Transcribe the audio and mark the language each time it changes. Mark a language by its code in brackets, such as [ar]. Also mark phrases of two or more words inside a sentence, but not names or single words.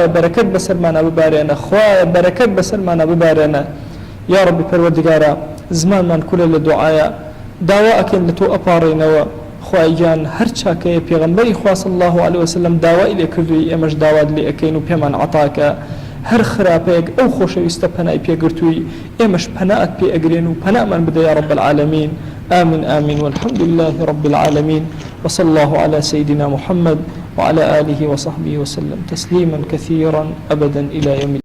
[ckb] بەرەکەت بەسەرمانە ببارێنە خوایە بەرەکەت بەسەرمانە ببارێنە [ar] یا ربی [ckb] پەروەردگارە زمانمان کولە لە دوعایە داوا ئەکەین لە تۆ ئەپاڕێنەوە خوای گیان هەر چاکەیە پێغەمبەری خوا [ar] صلی الله عليه وسلم [ckb] داوای لێ کردووی ئێمەش داوات لێ ئەکەین و پێمان عەتاکە هەر خراپەیەک ئەو خۆشەویستە پەنای پێگرتووی ئێمەش پەنات پێ ئەگرێن و پەنامان بدە [ar] یا رب العالمین آمين آمين والحمد لله رب العالمين وصلى الله على سيدنا محمد وعلى آله وصحبه وسلم تسليما كثيرا أبدا إلى يوم